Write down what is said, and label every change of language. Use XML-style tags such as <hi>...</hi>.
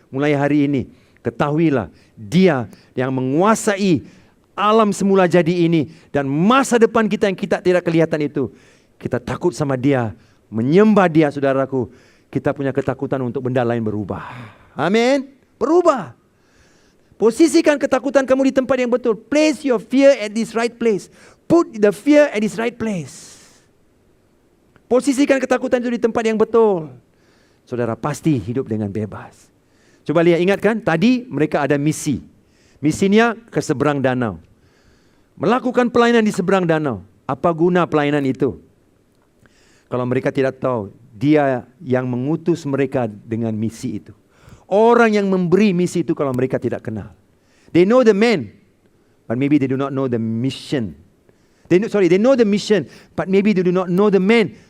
<ms>Mulai hari ini, ketahuilah dia yang menguasai alam semula jadi ini. Dan masa depan kita yang kita tidak kelihatan itu. Kita takut sama dia, menyembah dia saudaraku. Kita punya ketakutan untuk benda lain berubah. Amin. Berubah. Posisikan ketakutan kamu di tempat yang betul.</ms> <en>Place your fear at this right place. Put the fear at this right place.</en> <ms>Posisikan ketakutan itu di tempat yang betul. Saudara pasti hidup dengan bebas. Coba lihat, ingatkan tadi mereka ada misi. Misinya ke seberang danau. Melakukan pelayanan di seberang danau. Apa guna pelayanan itu? Kalau mereka tidak tahu, dia yang mengutus mereka dengan misi itu. Orang yang memberi misi itu kalau mereka tidak kenal.</ms> <en>They know the man, but maybe they do not know the mission. They know the mission, but maybe they do not know the man.</en>